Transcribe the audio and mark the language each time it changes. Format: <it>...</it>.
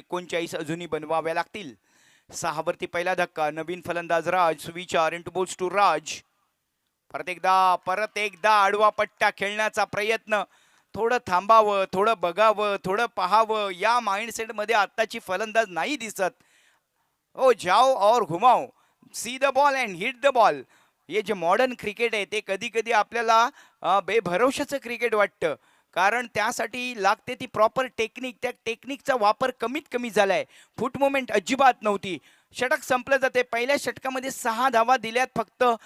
<mr>39 अजूनही बनवाव्या लागतील. 6 वरती पहिला धक्का. नवीन फलंदाज राज. सुविचार</mr> <en>into balls to</en> <mr>राज. परत एकदा आडवा पट्टा खेळण्याचा प्रयत्न. थोडं थांबावं, थोडं बघावं, थोडं पाहावं. या माइंडसेट मध्ये आत्ताची फलंदाज नाही दिसत.</mr> <hi>ओ जाओ और घुमाओ,</hi> <en>See the ball and hit the ball.</en> <mr>हे जे मॉडर्न क्रिकेट आहे ते कधी कधी आपल्याला बेभरवशाचं क्रिकेट वाटतं. कारण त्यासाठी लागते ती प्रॉपर टेक्निक. त्या टेक्निकचा वापर कमीत कमी झालाय. फुट मुवमेंट अजिबात नव्हती. षटक संपलं जाते. पहिल्या षटकामध्ये 6 धावा दिल्यात फक्त.</mr>